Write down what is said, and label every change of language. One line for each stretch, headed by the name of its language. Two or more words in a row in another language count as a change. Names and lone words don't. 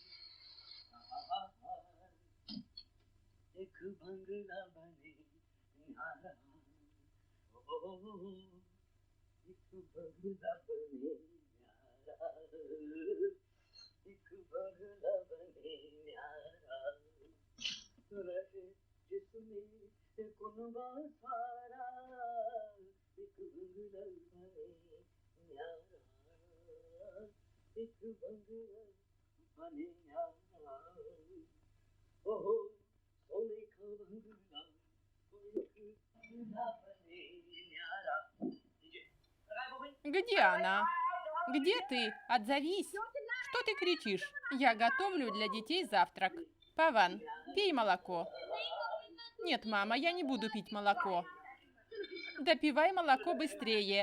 Hindi: एक बंगला बने न्यारा, एक बंगला बने न्यारा, एक बंगला बने न्यारा, रहे जिसमें कुनबा सारा, एक बंगला बने न्यारा, एक बंगला बने न्यारा, ओहो सोने का बंगला, एक बंगला बने न्यारा।
Russian: Где она? Где ты? Отзовись! Что ты кричишь? Я готовлю для детей завтрак. Паван, пей молоко. Нет, мама, я не буду пить молоко. Допивай молоко быстрее.